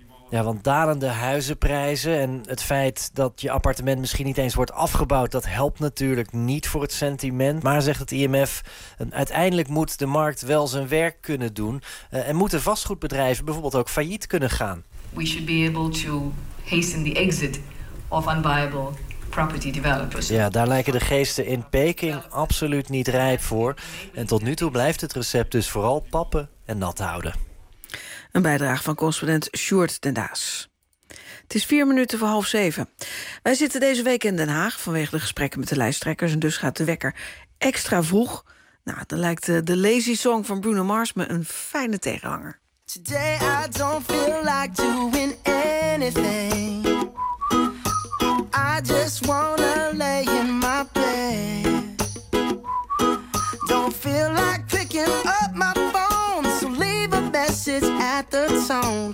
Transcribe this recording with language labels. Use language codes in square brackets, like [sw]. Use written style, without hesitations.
[nl] Ja, want dalende huizenprijzen en het feit dat je appartement misschien niet eens wordt afgebouwd, dat helpt natuurlijk niet voor het sentiment. Maar zegt het IMF, uiteindelijk moet de markt wel zijn werk kunnen doen en moeten vastgoedbedrijven bijvoorbeeld ook failliet kunnen gaan. [en] We should be able to hasten the exit of unviable property developers. [nl] Ja, daar lijken de geesten in Peking absoluut niet rijp voor. En tot nu toe blijft het recept dus vooral pappen en nat houden. Een bijdrage van correspondent Sjoerd den Daas. Het is 7:04. Wij zitten deze week in Den Haag vanwege de gesprekken met de lijsttrekkers. En dus gaat de wekker extra vroeg. Nou, dan lijkt de Lazy Song van Bruno Mars me een fijne tegenhanger. [en] Today I don't feel like doing anything. I just wanna lay in my bed. Don't feel like picking up my phone, so leave a message at the tone.